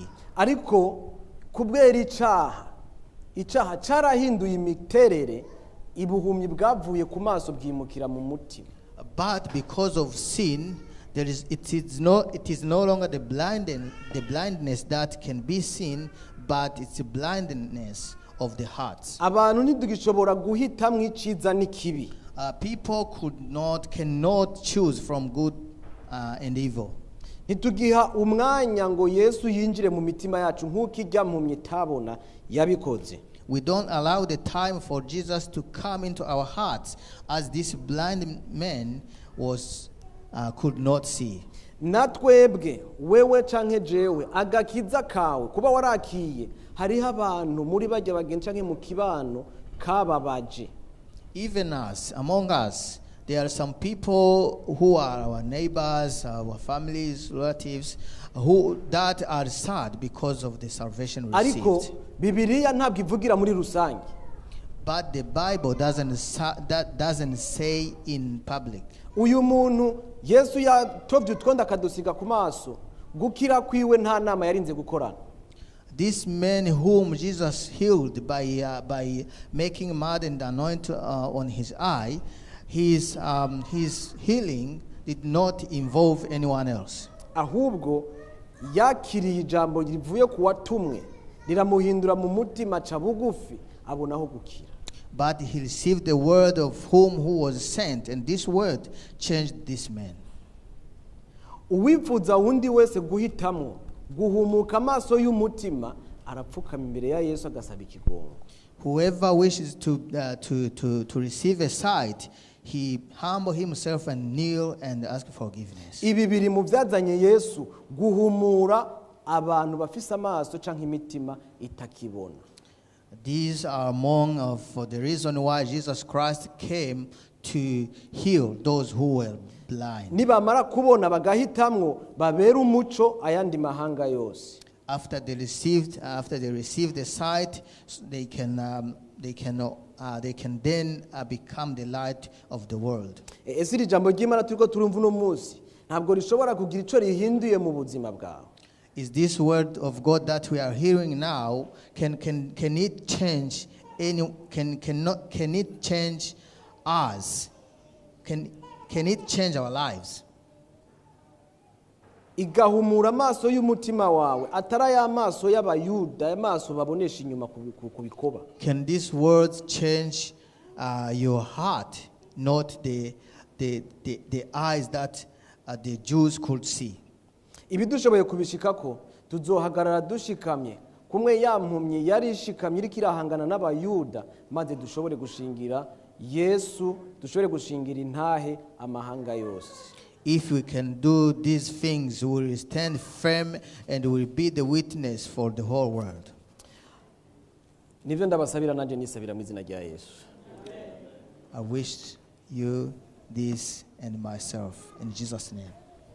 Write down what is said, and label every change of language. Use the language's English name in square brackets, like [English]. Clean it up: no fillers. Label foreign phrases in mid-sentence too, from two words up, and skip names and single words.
[Rundi] Ariko kubwera icaha carahinduye imiterere, ibuhumyi bwavuye ku maso bwimukira mu mutima. [English] But because of sin, it is no longer the blindness that can be seen, but it's the blindness of the hearts. [Rundi] Abantu ntidugishobora guhitamwo iciza n'ikibi. [English] People cannot choose from good and evil. [Rundi] Ntitugiha umwanya ngo Yesu yinjire mu mitima yacu nk'uko ijya mpumyi itabona yabikoze. [English] We don't allow the time for Jesus to come into our hearts as this blind man could not see. [Rundi] Natwebwe wewe canke jewe agakiza kawe kuba warakiye, hariho abantu muri bajya bagenzi canke mu kibano kababaje. [English] Even us, among us, there are some people who are our neighbors, our families, relatives, that are sad because of the salvation received. [Rundi] Ariko Bibiliya ntabwo ivugira muri rusange. [English] But the Bible doesn't say in public. [Rundi] Uyu muntu Yesu yatovye utwonda akadusiga ku maso, gukira kwiwe nta nama yarinze gukorana. [English] This man whom Jesus healed by making mud and anoint on his eye, his healing did not involve anyone else. [Rundi] Ahubwo yakiriye ijambo rivuye ku watumwe, riramuhindura mu mutima ca bugufi, abonaho gukira. [English] But he received the word of who was sent, and this word changed this man. [Rundi] Uwifuza wundi wese guhitamo guhumuka amaso y'umutima arapfukama imbere ya Yesu agasaba ikigongo. [English] Whoever wishes to receive a sight, he humble himself and kneel and ask forgiveness. [Rundi] Ibi biri mu byazanye Yesu guhumura abantu bafise amaso canke imitima itakibona. [English] These are for the reason why Jesus Christ came to heal those who were blind. [Rundi] Nibamara kubona bagahitamwo babera umuco ayandi mahanga yose. [English] After they received the sight, they can then become the light of the world. [Rundi] Ese iri jambo ry'Imana turiko turumva no munsi ntabwo rishobora kugira icyo rihinduye mu buzima bwawe. [English] Is this word of God that we are hearing now, can it change can it change us? Can it change our lives? [Rundi] Igahumura amaso y'umutima wawe atari y'amaso y'abayuda, amaso babonesha inyuma ku bikoba. [English] Can these words change your heart, not the eyes that the Jews could see? [Rundi] Ibi dushoboye kubishikako tuzohagarara dushikamye kumwe yampumye yari ishikamye iri kirahangana n'abayuda, maze dushobore gushingira Yesu, dushobore gushingira intahe amahanga yose. [English] If we can do these things, we will stand firm and we will be the witness for the whole world. [Rundi] Nivyo ndabasabira nanje nisabira mu izina rya Yesu. [English] I wish you this and myself in Jesus' name.